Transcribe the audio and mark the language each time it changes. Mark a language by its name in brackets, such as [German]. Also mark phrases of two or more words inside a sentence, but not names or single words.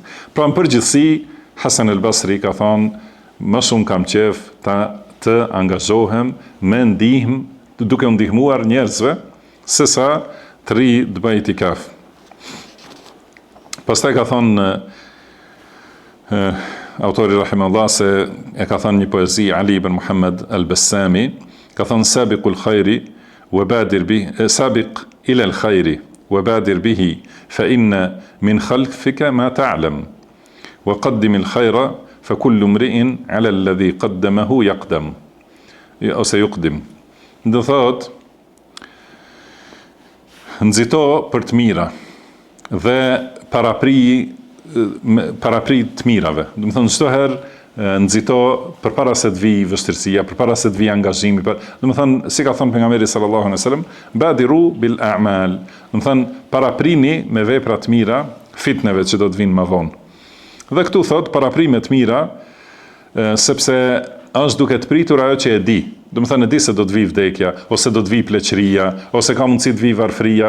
[Albanian] Pra në përgjithësi, Hasan el-Basri ka thonë, më shumë kam qef të angazhohem me ndihmë, duke u ndihmuar njerëzve, sesa të ri të bëj itikaf. Pastaj ka thonë autori rahimahullah se e ka thënë një poezi Ali ibn Muhammad al-Bassami, ka thënë [Arabic] سابق الخير وبادر به سابق إلى الخير وبادر به فإن من خلفك ما تعلم وقدم الخير فكل امرئ على الذي قدمه يقدم [Albanian] ose yuqdim. Do thot nxito për të mira dhe parapri të mirave. Do të thonë çdo herë nxito përpara se të vijë vështirësia, përpara se të vijë angazhimi. Do të thonë, si ka thënë pejgamberi [Arabic] صلى الله عليه [Albanian] dhe sellem, [Arabic] بادروا بالأعمال. [Albanian] Do të thonë, paraprini me vepra të mira fitneve që do të vinë më vonë. Dhe këtu thot paraprime të mira, sepse është duke të pritur ajo që e di. Do të thënë e di se do të vijë vdekja, ose do të vijë pleqëria, ose ka mundësi të vijë varfëria.